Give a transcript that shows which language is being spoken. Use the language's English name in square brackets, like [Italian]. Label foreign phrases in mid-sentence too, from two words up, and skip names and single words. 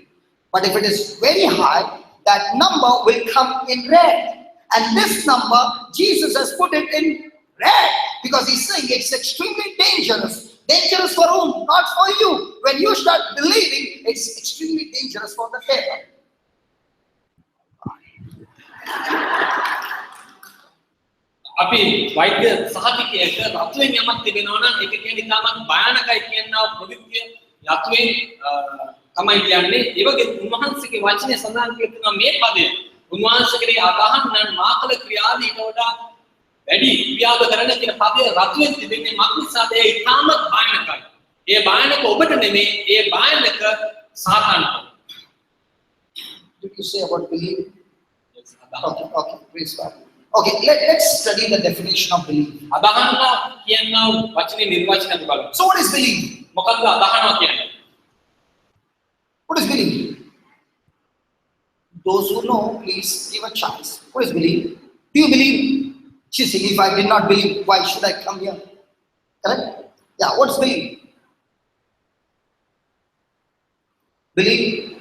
[English] But if it is very high, that number will come in red. And this number, Jesus has put it in red, because he's saying it's extremely dangerous. Dangerous for whom? Not for you. When you start believing, it's extremely dangerous for the devil. [Sinhala] අපි වෛද්‍ය සහතිකයක රතුවෙන් යමක් තිබෙනවා නම් ඒක කියන්නේ තාමත් භයානකයි කියනවා ප්‍රවෘත්තිය රතුවෙන් තමයි කියන්නේ ඒ වගේ උන්වහන්සේගේ වචනේ සඳහන් කරනවා මේ පදය උන්වහන්සේ කෙරේ අදහන්නන් මාකල ක්‍රියාදී ඊට වඩා වැඩි ක්‍රියාව කරන කියන පදය රතුවෙන් තිබෙන්නේ මක්නිසාද ඒ තාමත් භයානකයි ඒ භයානක ඔබට නෙමෙයි ඒ භයානක සාතාන්ට. [English] Did you say about belief? Okay, praise God. Okay, let's study the definition of belief. [Sinhala] අදහන්න කියනවා වචනේ නිර්වචනය බලමු. [English] So what is belief? [Sinhala] මොකක්ද අදහනවා කියන්නේ? [English] What is belief? Those who know, please give a chance. What is belief? Do you believe? She's saying, if I did not believe, why should I come here? Correct? Yeah, what's belief? Belief?